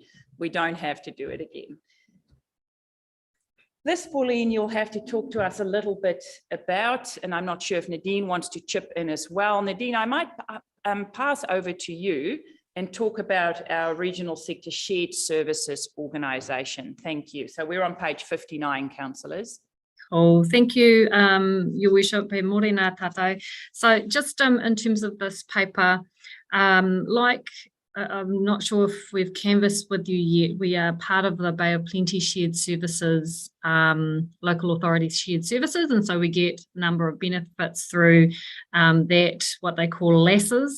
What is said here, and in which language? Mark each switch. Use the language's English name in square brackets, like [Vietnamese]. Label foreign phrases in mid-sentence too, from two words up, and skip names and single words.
[English] We don't have to do it again. This, Pauline, you'll have to talk to us a little bit about, and I'm not sure if Nadine wants to chip in as well. Nadine, I might pass over to you and talk about our regional sector shared services organisation. Thank you. So we're on page 59, councillors. Oh, thank you, Your Worship. [Māori] E morena tātou. [English] So just in terms of this paper, I'm not sure if we've canvassed with you yet. We are part of the Bay of Plenty Shared Services, local authorities shared services, and so we get a number of benefits through that, what they call LASSs.